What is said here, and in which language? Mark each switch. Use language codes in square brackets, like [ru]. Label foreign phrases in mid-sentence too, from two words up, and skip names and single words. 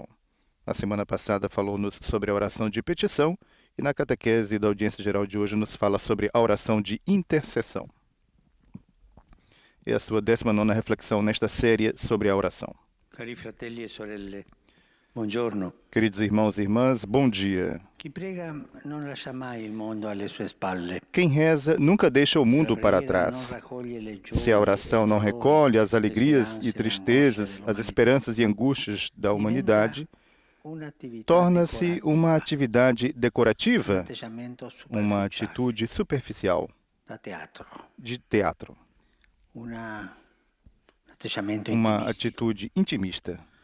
[pt] Na semana passada falou-nos sobre a oração de petição e na catequese da audiência geral de hoje nos fala sobre a oração de intercessão. É a sua 19ª reflexão nesta série sobre a oração. [it] Cari fratelli e sorelle, buongiorno. [pt] Queridos irmãos e irmãs, bom dia. [it] Chi prega non lascia mai il mondo alle sue spalle. [pt] Quem reza nunca deixa o mundo para trás. Se a oração não recolhe as alegrias e tristezas, as esperanças e angústias da humanidade, torna-se uma atividade decorativa, uma atitude superficial, de teatro, uma atitude intimista.